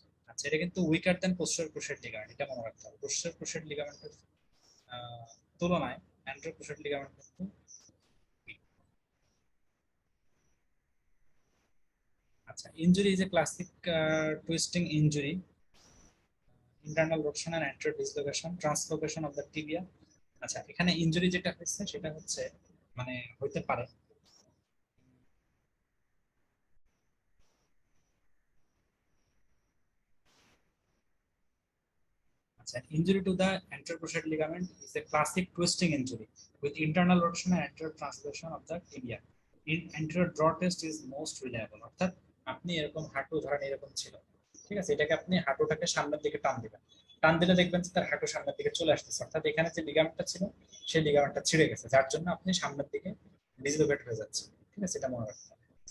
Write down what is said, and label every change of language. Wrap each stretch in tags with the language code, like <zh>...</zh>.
<bn>আচ্ছা, এটা কিন্তু</bn> <en>weaker than posterior cruciate ligament,</en> <bn>এটা মনে রাখতে হবে। পোস্টেরিয়র ক্রুশিয়েট লিগামেন্টের তুলনায় anterocruciate লিগামেন্ট কিন্তু weak।</bn> <en>আচ্ছা, injury is a classic twisting injury, internal rotation and anterior dislocation translocation of the tibia.</en> <bn>আচ্ছা, এখানে ইনজুরি যেটা হচ্ছে সেটা হচ্ছে মানে হইতে পারে</bn> <en>injury to the anterior cruciate ligament is a classic twisting injury with internal rotation and anterior translation of the tibia. In anterior draw test is most reliable,</en> <bn>অর্থাৎ আপনি এরকম হাঁটু ধরেন এরকম ছিল, ঠিক আছে, এটাকে আপনি হাঁটুটাকে সামনের দিকে টান দিবেন, টান দিলে দেখবেন যে তার হাঁটু সামনের দিকে চলে আসতেছে, অর্থাৎ এখানে যে লিগামেন্টটা ছিল সেই লিগামেন্টটা ছিঁড়ে গেছে, যার জন্য আপনি সামনের দিকে ডিসলোকেট হয়ে যাচ্ছে, ঠিক আছে, এটা মনে রাখতে হবে।</bn>